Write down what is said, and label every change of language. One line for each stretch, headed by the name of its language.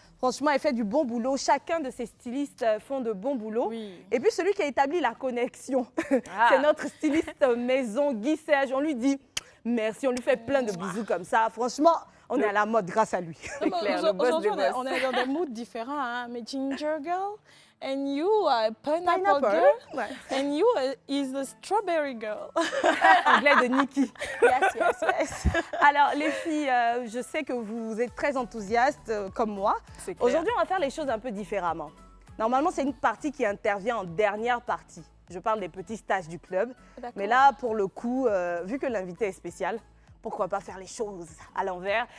French: Franchement, elle fait du bon boulot. Chacun de ces stylistes font de bons boulots. Oui. Et puis, celui qui a établi la connexion, c'est notre styliste maison, Guy Serge. On lui dit merci, on lui fait plein de bisous comme ça. Franchement, on est à la mode grâce à lui. C'est clair, le boss des boss. On est dans des moods différents. Hein?
English: Mais Ginger Girl, and you are Pineapple Girl, and you is the Strawberry Girl.
French: Anglais de Niki.
English: Yes.
French: Alors, les filles, je sais que vous êtes très enthousiastes comme moi. Aujourd'hui, on va faire les choses un peu différemment. Normalement, c'est une partie qui intervient en dernière partie. Je parle des petits stages du club. Mais là, pour le coup, vu que l'invité est spécial, pourquoi pas faire les choses à l'envers?